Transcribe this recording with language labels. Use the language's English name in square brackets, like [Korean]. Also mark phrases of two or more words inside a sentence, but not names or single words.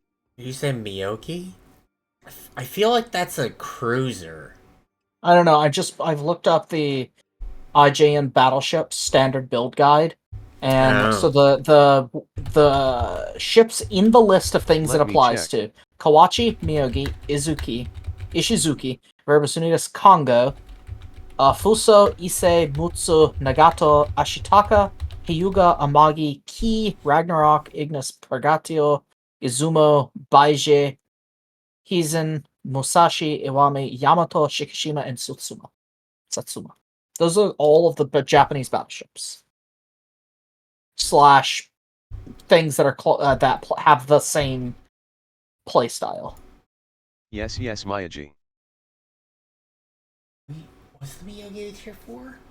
[English] Did you say Miyoki? I feel like that's a cruiser. I don't know. I've looked up the IJN Battleship standard build guide, and Oh. so the ships in the list of things Let it me applies check. to: Kawachi, Miyogi, Ishizuki, Verbosunitas, Kongo, Fuso, Issei, Mutsu, Nagato, Ashitaka, Hyuga, Amagi, Ki, Ragnarok, Ignis, Purgatio, Izumo, Baije, Hizen, Musashi, Iwami, Yamato, Shikishima, and Satsuma. Those are all of the Japanese battleships. Slash things that are have the same playstyle. Yes, Miyaji. Was the Miyogi tier 4?